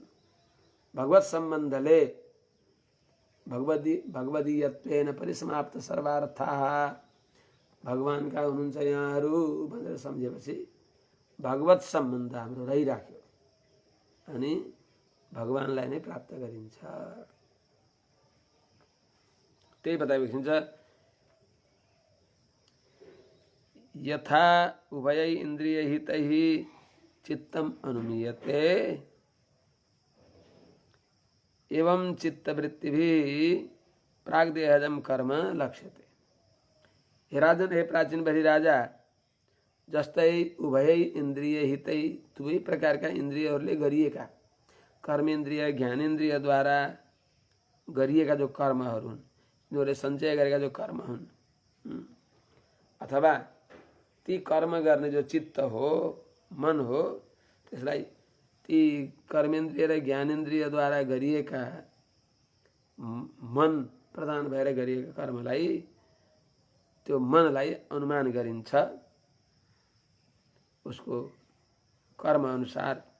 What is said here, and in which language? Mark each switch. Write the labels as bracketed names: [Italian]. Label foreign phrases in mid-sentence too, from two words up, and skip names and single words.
[Nepali] भगवत सम्बन्धले [Sanskrit] भगवदीयत्वेन परिसमाप्त सर्वार्थाः, [Nepali] भगवानका हुनुहुन्छ यहाँहरू भनेर सम्झेपछि भगवत सम्बन्ध हाम्रो रहिराख्यो अनि भगवानलाई नै प्राप्त गरिन्छ। त्यही बताइएको छ, [Sanskrit] यथा उभयै इन्द्रियहितैः चित्तम अनुमीयते एवं चित्तवृत्तिभिः प्राग्देहजम कर्म लक्ष्यते। [Nepali] हे राजन, हे प्राचीन बढी राजा, जस्तै [Sanskrit] उभयै इन्द्रिय हितै, [Nepali] दुवै प्रकारका इन्द्रियहरूले गरिएका कर्मेन्द्रिय ज्ञानेन्द्रियद्वारा गरिएका जो कर्महरू हुन्, यिनीहरूले सञ्चय गरेका जो कर्म हुन्, अथवा ती कर्म गर्ने जो चित्त हो, मन हो, त्यसलाई ती कर्मेन्द्रिय र ज्ञानेन्द्रियद्वारा गरिएका मन प्रधान भएर गरिएका कर्मलाई, त्यो मनलाई अनुमान गरिन्छ उसको कर्म अनुसार।